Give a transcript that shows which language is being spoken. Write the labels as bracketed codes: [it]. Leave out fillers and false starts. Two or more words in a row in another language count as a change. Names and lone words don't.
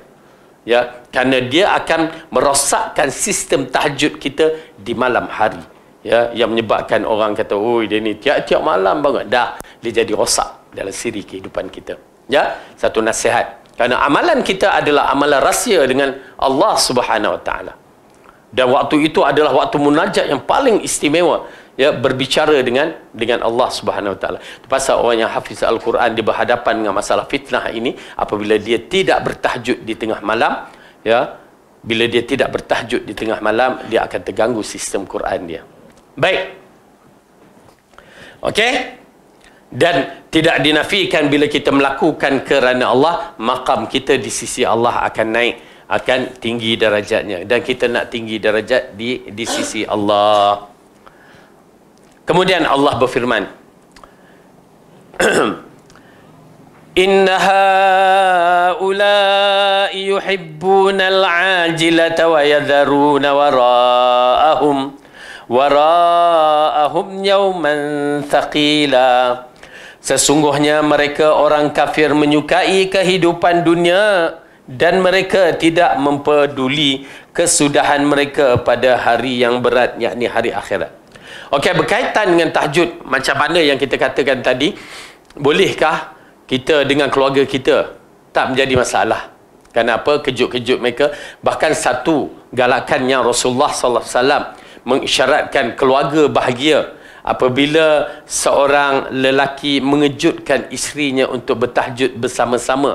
[ms] Ya, kerana dia akan merosakkan sistem tahajud kita di malam hari. Ya, yang menyebabkan orang kata, oh, dia ni tiap-tiap malam banget. Dah, dia jadi rosak dalam siri kehidupan kita. Ya, satu nasihat. Kerana amalan kita adalah amalan rahsia dengan Allah [ar] سبحانه وتعالى. [ms] Dan waktu itu adalah waktu munajat yang paling istimewa, ya, berbicara dengan Allah [ar] سبحانه وتعالى. [ms] Pasal orang yang hafiz Al-Quran, dia berhadapan dengan masalah fitnah ini apabila dia tidak bertahajud di tengah malam, ya. Bila dia tidak bertahajud di tengah malam, dia akan terganggu sistem Quran dia. Baik. Okey? Dan tidak dinafikan bila kita melakukan kerana Allah, maqam kita di sisi Allah akan naik, akan tinggi darajatnya, dan kita nak tinggi darajat di sisi Allah. Kemudian Allah berfirman, [ar] إن هؤلاء يحبون العاجلة ويذرون وراءهم يوما ثقيلا. [ms] Sesungguhnya mereka orang kafir menyukai kehidupan dunia dan mereka tidak mempeduli kesudahan mereka pada hari yang berat, yakni hari akhirat. Okey, berkaitan dengan tahajud, macam mana yang kita katakan tadi, bolehkah kita dengan keluarga kita? Tak menjadi masalah. Kenapa? Kejut-kejut mereka. Bahkan satu galakan yang Rasulullah SAW mengisyaratkan keluarga bahagia apabila seorang lelaki mengejutkan isterinya untuk bertahajud bersama-sama.